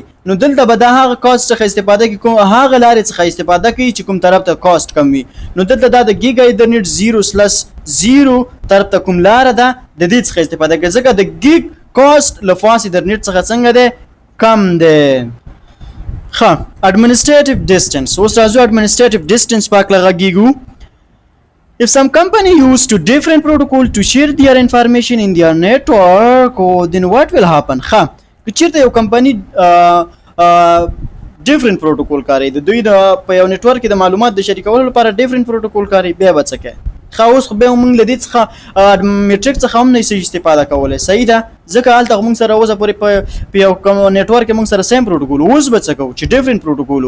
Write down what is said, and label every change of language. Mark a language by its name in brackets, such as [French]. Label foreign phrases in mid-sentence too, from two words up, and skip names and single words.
[Pashto] نو دلته به د هغه کاست څخه استفاده کوي کوم هغه لارې څخه استفاده کوي چې کوم طرف ته کاست کم وي. نو دلته دا د [English] giga ethernet [Pashto] 0/0 طرف ته کوم لار ده د دې څخه استفاده کوي ځکه د ګیګ کاست له [English] fast ethernet [Pashto] څخه څنګه دی کم دی. [English] ها administrative distance. [Pashto] اوس راځو [English] administrative distance [Pashto] پاک لغږیږو. [English] If some company use two different protocol to share their information in their network then what will happen. [Pashto] ها که چیرته یو کمپنی [English] different protocol [Pashto] کاروي د دوی د په یو نتورک کې د معلومات د شریکولو لپاره [English] different protocol [Pashto] کاروي بیا به څه کوي. خو اوس خو به موږ له دې څخه میټریک څخه هم نه استفاده کولی. صحیح ده. ځکه هلته موږ سره اوسه پورې په یو نتورک کې موږ سره [English] same protocol [Pashto] اوس به څه کوو چې [English] different protocol.